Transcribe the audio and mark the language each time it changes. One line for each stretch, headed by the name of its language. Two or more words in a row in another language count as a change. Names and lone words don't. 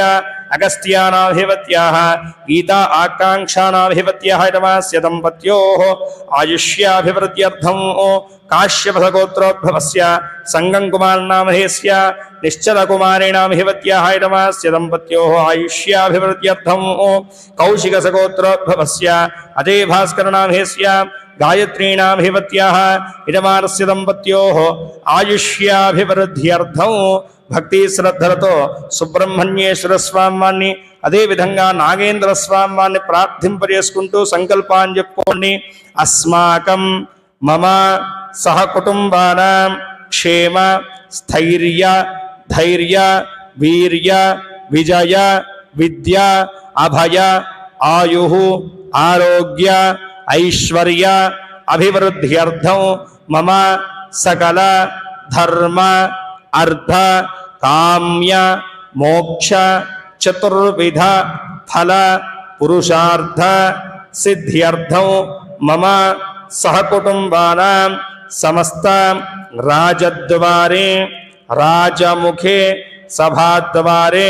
Sanskrit: अगस्त्यानाधिपत्याः गीता आकांक्षानाधिपत्याः यजमानस्य दम्पत्योः आयुष्याभिवृद्ध्यर्थं काश्यपस गोत्रोद्भवस्य संगं कुमारनामधेयस्य निश्चलकुमारेणाधिपत्याः यजमानस्य दम्पत्योः आयुष्याभिवृद्ध्यर्थं कौशिकस गोत्रोद्भवस्य अजय भास्करनामधेयस्य गायत्रीणाभिपत्याः यजमानस्य दम्पत्योः
Telugu: आयुष्याभिवृद्ध्यर्थं భక్తి శ్రద్ధలతో సుబ్రహ్మణ్యేశ్వర స్వామిని అదే విధంగా నాగేంద్ర స్వామిని ప్రార్థింపజేసుకుంటూ సంకల్పాన్ని చెప్పుకోండి.
Sanskrit: అస్మాకం మమ సహకుటుంబానాం క్షేమ స్థైర్య ధైర్య వీర్య విజయ విద్య అభయ ఆయు ఆరోగ్య ఐశ్వర్య అభివృద్ధ్యర్థం మమ సకల ధర్మ अर्ध काम्य मोक्ष चतुर्विध फल पुरुषार्थ सिद्ध्यर्थं मम सहकुटुम्बानां समस्त राजद्वारे राजमुखे सभाद्वारे